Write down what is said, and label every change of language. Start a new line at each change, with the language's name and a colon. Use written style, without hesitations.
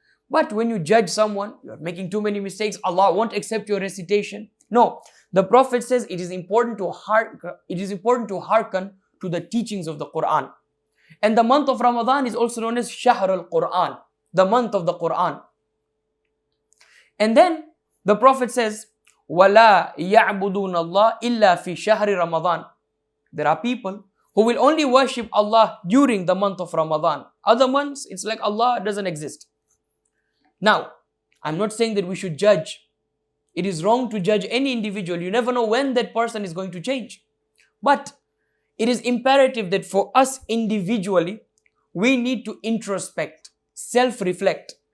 English: But when you judge someone, you are making too many mistakes, Allah won't accept your recitation. No, the Prophet says it is important to hearken to the teachings of the Quran. And the month of Ramadan is also known as Shahr al-Quran, the month of the Quran. And then the Prophet says,
Arabic: وَلَا يَعْبُدُونَ اللَّهِ إِلَّا فِي شَهْرِ رَمَضَانِ.
English: There are people who will only worship Allah during the month of Ramadan. Other months, it's like Allah doesn't exist. Now, I'm not saying that we should judge. It is wrong to judge any individual. You never know when that person is going to change. But it is imperative that for us individually, we need to introspect, self-reflect.